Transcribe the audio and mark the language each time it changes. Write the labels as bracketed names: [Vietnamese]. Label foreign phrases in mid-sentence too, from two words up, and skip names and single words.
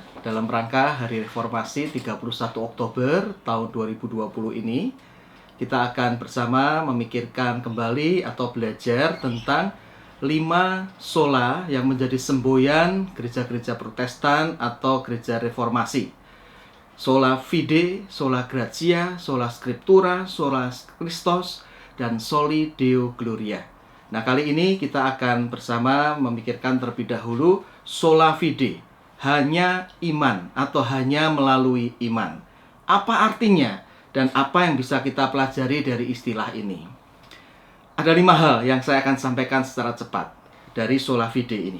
[Indonesian] Dalam rangka Hari Reformasi 31 Oktober tahun 2020 ini, kita akan bersama memikirkan kembali atau belajar tentang 5 sola yang menjadi semboyan gereja-gereja Protestan atau gereja Reformasi. [Latin] Sola Fide, Sola Gratia, Sola Scriptura, Sola Christus, dan Soli Deo Gloria. [Indonesian] Nah, kali ini kita akan bersama memikirkan terlebih dahulu [Latin] Sola Fide, [Indonesian] hanya iman atau hanya melalui iman. Apa artinya dan apa yang bisa kita pelajari dari istilah ini? Ada 5 hal yang saya akan sampaikan secara cepat dari [Latin] Sola Fide [Indonesian] ini.